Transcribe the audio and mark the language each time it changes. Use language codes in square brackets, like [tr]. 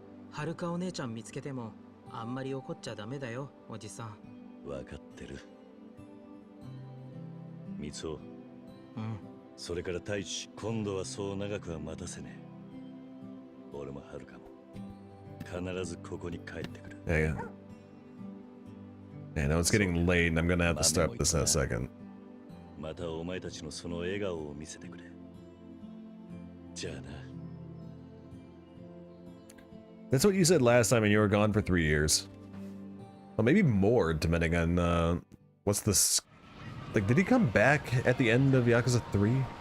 [ja] はるかお姉ちゃん見つけてもあんまり怒っちゃダメだよ、おじさん。わかってる。みつお。うん。それから太一、今度はそう長くは待たせねえ。俺もはるかも。必ずここに帰ってくる。 [en] Yeah. Yeah, now it's getting late and I'm gonna have to stop this in a second. [ja] またお前たちのその笑顔を見せてくれ。じゃあな。 [en] That's what you said last time, and you were gone for 3 years. Well, maybe more, depending on what's this. Like, did he come back at the end of Yakuza 3?